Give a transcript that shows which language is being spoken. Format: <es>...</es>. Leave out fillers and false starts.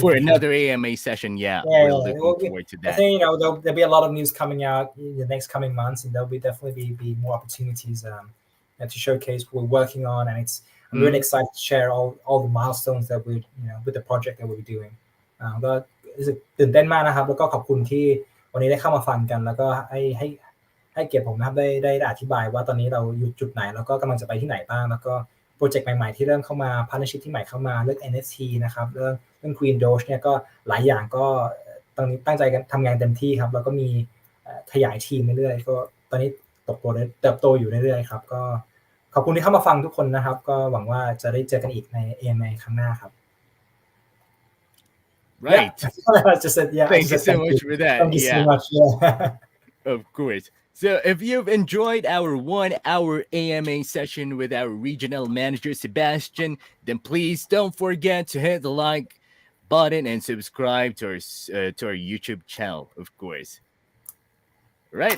<en>for another AMA session. Yeah, we're looking forward to that. I think there'll be a lot of news coming out in the next coming months, and there'll be definitely be more opportunities to showcase what we're working on, and I'm really excited to share all the milestones that we with the project that we're doing.</en> <th>ก็รู้สึกตื่นเต้นมากนะครับแล้วก็ขอบคุณที่วันนี้ได้เข้ามาฟังกันแล้วก็ให้เกียรติผมนะครับได้อธิบายว่าตอนนี้เราอยู่จุดไหนแล้วก็กำลังจะไปที่ไหนบ้างแล้วก็โปรเจกต์ใหม่ๆที่เริ่มเข้ามา partnership ที่ใหม่เข้ามาเรื่อง NFT นะครับเรื่อง Green Doge เนี่ยก็หลายอย่างก็ตอนนี้ตั้งใจกันทำงานเต็มที่ครับแล้วก็มีขยายทีมเรื่อยๆก็ตอนนี้เติบโตอยู่เรื่อยๆครับก็ขอบคุณที่เข้ามาฟังทุกคนนะครับก็หวังว่าจะได้เจอกันอีกใน AMA ครั้งหน้าครับ</th> <en>Right. Yeah. Just said, yeah. Thank you so much for that. Thank you so much. Yeah. Of course. So if you've enjoyed our 1 hour AMA session with our regional manager, Sebastian, then please don't forget to hit the like button and subscribe to our YouTube channel, of course. Right.</en>